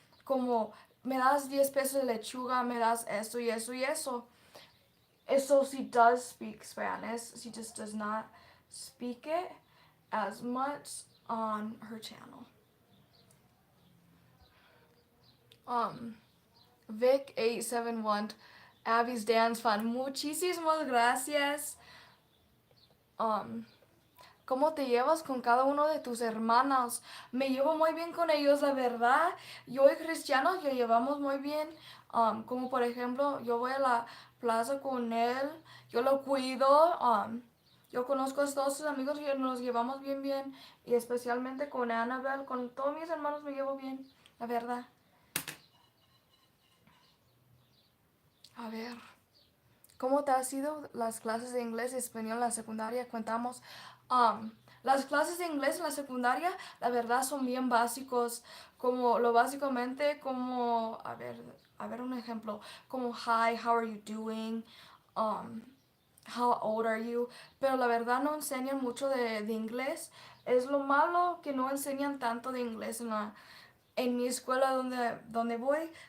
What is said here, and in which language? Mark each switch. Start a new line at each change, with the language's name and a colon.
Spanish: Como, me das 10 pesos de lechuga, me das esto y eso y eso.
English: So she does speak Spanish. She just does not speak it as much on her channel. Vic871, Abby's dance fan.
Spanish: Muchísimas gracias. ¿Cómo te llevas con cada uno de tus hermanos? Me llevo muy bien con ellos, la verdad. Yo y Cristiano yo llevamos muy bien. Como por ejemplo, yo voy a la plaza con él, yo lo cuido. Yo conozco a todos sus amigos y nos llevamos bien, bien. Y especialmente con Annabelle, con todos mis hermanos me llevo bien, la verdad. A ver. ¿Cómo te han sido las clases de inglés y español en la secundaria? Cuentamos. Las clases de inglés en la secundaria, la verdad, son bien básicos. Como lo básicamente, como, a ver un ejemplo. Como,
English: hi, how are you doing? How old are you?
Spanish: Pero la verdad no enseñan mucho de inglés. Es lo malo que no enseñan tanto de inglés en mi escuela donde voy.